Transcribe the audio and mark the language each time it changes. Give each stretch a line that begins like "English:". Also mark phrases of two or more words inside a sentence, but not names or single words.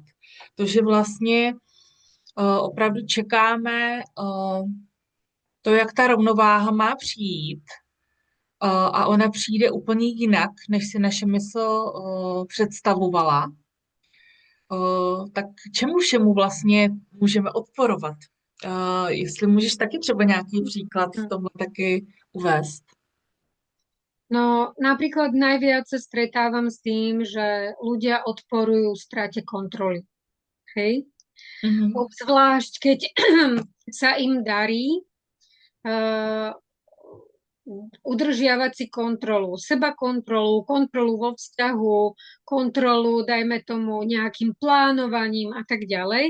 Czech: To, že vlastně opravdu čekáme to, jak ta rovnováha má přijít, a ona přijde úplně jinak, než si naše mysl představovala, tak čemu všemu vlastně můžeme odporovat? Jestli můžeš taky třeba nějaký příklad v tomhle taky uvést.
Slovak: No, napríklad najviac sa stretávam s tým, že ľudia odporujú strate kontroly. Hej? Mhm. Obzvlášť, keď sa im darí uh, udržiavať si kontrolu, seba kontrolu, kontrolu vo vzťahu, kontrolu, dajme tomu, nejakým plánovaním a tak ďalej.